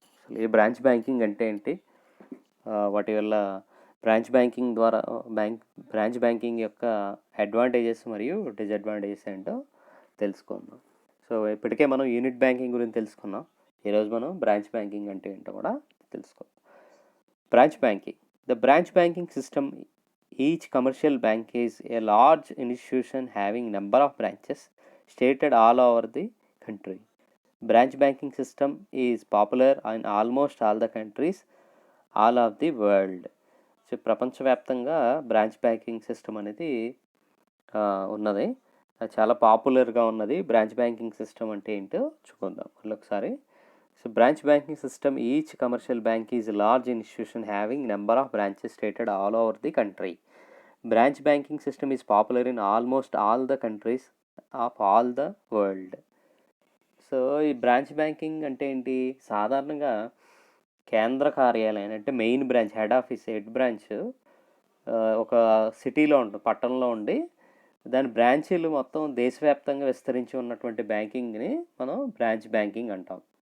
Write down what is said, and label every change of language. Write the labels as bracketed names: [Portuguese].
[Telugu] అసలు ఈ branch banking అంటే ఏంటి, వాటి వల్ల బ్రాంచ్ బ్యాంకింగ్ ద్వారా బ్రాంచ్ బ్యాంకింగ్ యొక్క అడ్వాంటేజెస్ మరియు డిసడ్వాంటేజెస్ ఏంటో తెలుసుకుందాం. సో ఇప్పటికే మనం యూనిట్ బ్యాంకింగ్ గురించి తెలుసుకున్నాం. ఈరోజు మనం బ్రాంచ్ బ్యాంకింగ్ అంటే ఏంటో కూడా తెలుసుకుందాం. [English] Branch banking. The branch banking system, each commercial bank is a large institution having number of branches stated all over the country. Branch banking system is popular in almost all the countries, all of the world. [Telugu] So ప్రపంచవ్యాప్తంగా branch banking system అనేది ఉన్నది. చాలా పాపులర్గా ఉన్నది. Branch banking system అంటే ఏంటో చూద్దాం ఒకసారి. [English] So branch banking system, each commercial bank is a large institution having number of branches stated all over the country. Branch banking system is popular in almost all the countries of all the world. [Telugu] So ఈ branch banking అంటే ఏంటి, సాధారణంగా కేంద్ర కార్యాలయం అంటే main branch, head branch ఒక సిటీలో ఉంటుంది, పట్టణంలో ఉండి దాని బ్రాంచీలు మొత్తం దేశవ్యాప్తంగా విస్తరించి ఉన్నటువంటి బ్యాంకింగ్ని మనం బ్రాంచ్ బ్యాంకింగ్ అంటాం.